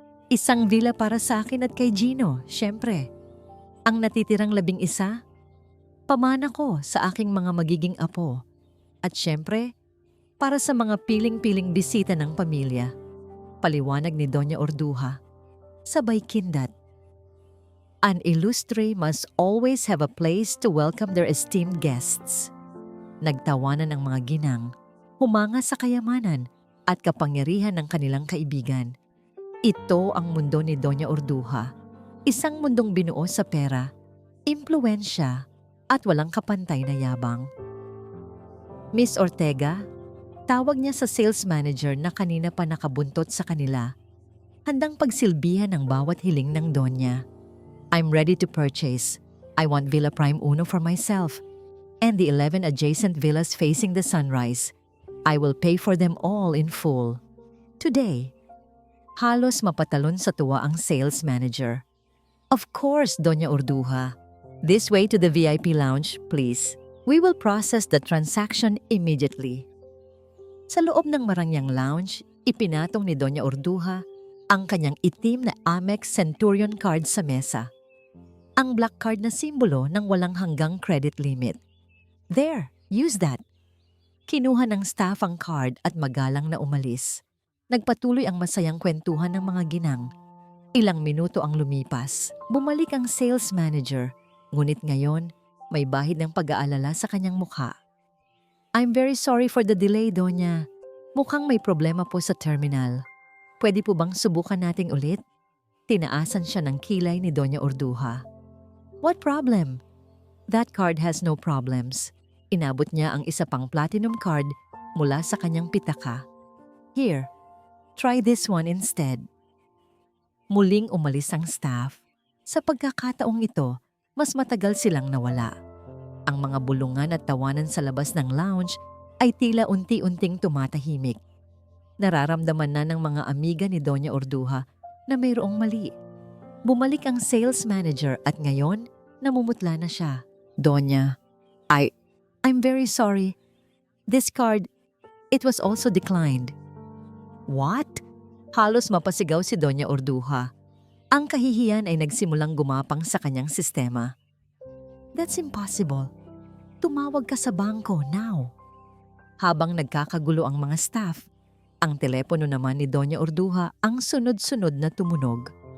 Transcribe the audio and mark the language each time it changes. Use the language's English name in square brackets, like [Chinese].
[Filipino] "Isang villa para sa akin at kay Gino, syempre. Ang natitirang 11, pamana ko sa aking mga magiging apo. At syempre, para sa mga piling-piling bisita ng pamilya." Paliwanag ni Doña Orduha. Sabay kindat. [English] "An illustre must always have a place to welcome their esteemed guests." [Filipino] Nagtawanan ang mga ginang, humanga sa kayamanan at kapangyarihan ng kanilang kaibigan. Ito ang mundo ni Doña Orduha. Isang mundong binuo sa pera, impluwensya at walang kapantay na yabang. "Miss Ortega," tawag niya sa sales manager na kanina pa nakabuntot sa kanila, handang pagsilbihan ng bawat hiling ng Donya. [English] "I'm ready to purchase. I want Villa Prime Uno for myself and the 11 adjacent villas facing the sunrise. I will pay for them all in full. Today." [Filipino] Halos mapatalon sa tuwa ang sales manager. [English] "Of course, Doña Orduha. This way to the VIP lounge, please. We will process the transaction immediately." [Filipino] Sa loob ng marangyang lounge, ipinatong ni Doña Orduha ang kanyang itim na Amex Centurion card sa mesa. Ang black card na simbolo ng walang hanggang credit limit. [English] There, use that. [Filipino] Kinuha ng staff ang card at magalang na umalis. Nagpatuloy ang masayang kwentuhan ng mga ginang. Ilang minuto ang lumipas. Bumalik ang sales manager. Ngunit ngayon, may bahid ng pag-aalala sa kanyang mukha. [English] I'm very sorry for the delay, Donya. [Filipino] Mukhang may problema po sa terminal. Pwede po bang subukan nating ulit? Tinaasan siya ng kilay ni Donya Orduha. [English] What problem? That card has no problems. [Filipino] Inabot niya ang isa pang platinum card mula sa kanyang pitaka. [English] Here, try this one instead. [Filipino] Muling umalis ang staff. Sa pagkakataong ito, mas matagal silang nawala. Ang mga bulungan at tawanan sa labas ng lounge ay tila unti-unting tumatahimik. Nararamdaman na ng mga amiga ni Donya Orduha na mayroong mali. Bumalik ang sales manager at ngayon, namumutla na siya. [English] Donya, I'm very sorry. This card, it was also declined. What? [Filipino] Halos mapasigaw si Donya Orduha. Ang kahihiyan ay nagsimulang gumapang sa kanyang sistema. [English] That's impossible. [Filipino] Tumawag ka sa bangko now. Habang nagkakagulo ang mga staff, ang telepono naman ni Donya Orduha ang sunod-sunod na tumunog.